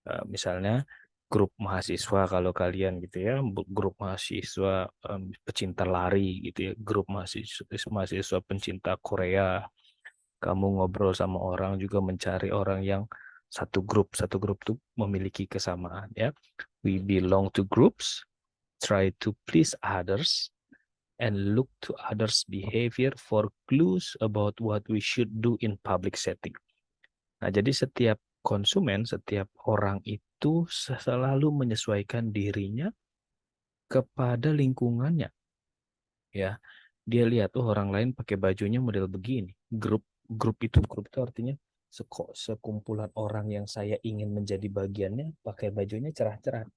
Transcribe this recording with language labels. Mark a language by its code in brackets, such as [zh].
[id] Misalnya grup mahasiswa kalau kalian gitu ya, grup mahasiswa pecinta lari gitu ya, grup mahasiswa pencinta Korea. Kamu ngobrol sama orang juga mencari orang yang satu grup tuh memiliki kesamaan ya. [en] We belong to groups, try to please others, and look to others' behavior for clues about what we should do in public setting. [id] Nah, jadi setiap konsumen, setiap orang itu selalu menyesuaikan dirinya kepada lingkungannya ya. Dia lihat tuh orang lain pakai bajunya model begini. Grup itu artinya sekumpulan orang yang saya ingin menjadi bagiannya pakai bajunya cerah-cerah.